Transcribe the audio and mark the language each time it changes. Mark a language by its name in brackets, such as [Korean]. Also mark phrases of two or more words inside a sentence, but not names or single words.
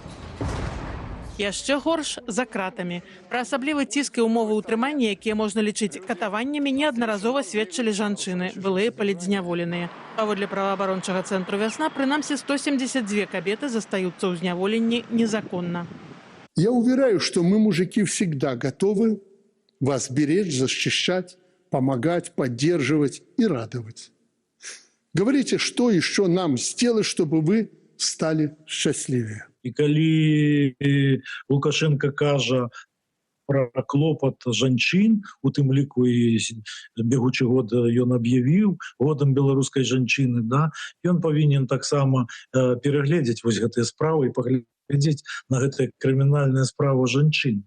[Belarusian] Яшчэ горш за кратамі. Пра асаблівы ціск і ўмовы ўтрымання, якія можна лічыць катаваннямі, неаднаразова сведчылі жанчыны, былыя палітзняволеныя. Паводле праваабарончага цэнтру «Вясна», прынамсі 172 кабеты застаюцца ў зняволенні незаконна. [Russian] Я уверяю, что мы, мужики, всегда готовы вас беречь, защищать, помогать, поддерживать и радовать. Говорите, что еще нам сделать, чтобы вы стали счастливее. [Belarusian] І калі Лукашенко кажа пра клопат жанчын, у тым ліку і бегучы год ён аб'явіў годам беларускай жанчыны, ён павінен таксама перагледзець вось гэтыя справы і паглядзець на гэтыя крымінальныя справы жанчын.